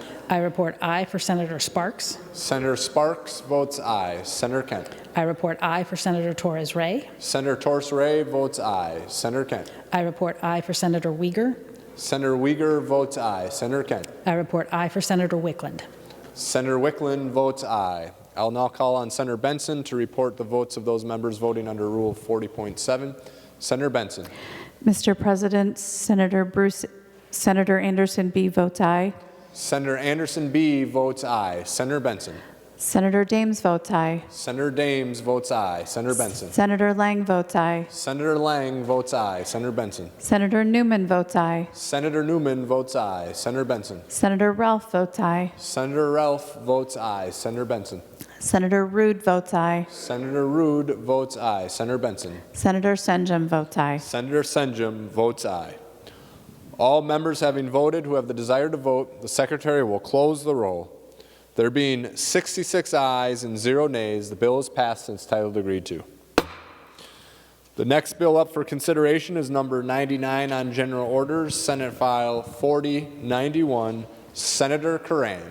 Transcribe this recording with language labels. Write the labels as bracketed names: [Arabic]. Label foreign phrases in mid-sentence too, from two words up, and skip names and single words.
[English] I report aye for Senator Sparks. Senator Sparks votes aye. Senator Kent. I report aye for Senator Torres Ray. Senator Torres Ray votes aye. Senator Kent. I report aye for Senator Uyghur. Senator Uyghur votes aye. Senator Kent. I report aye for Senator Wickland. Senator Wickland votes aye. I'll now call on Senator Benson to report the votes of those members voting under Rule 40.7. Senator Benson. Mr. President, Senator Anderson B. votes aye. Senator Anderson B. votes aye. Senator Benson. Senator Dames votes aye. Senator Dames votes aye. Senator Benson. Senator Lang votes aye. Senator Lang votes aye. Senator Benson. Senator Newman votes aye. Senator Newman votes aye. Senator Benson. Senator Ralph votes aye. Senator Ralph votes aye. Senator Benson. Senator Rude votes aye. Senator Rude votes aye. Senator Benson. Senator Senjum votes aye. Senator Senjum votes aye. All members having voted who have the desire to vote, the Secretary will close the roll. There being 66 ayes and 0 nays, the bill is passed and its title agreed to. The next bill up for consideration is number 99 on general orders, Senate File 4091, Senator Curran.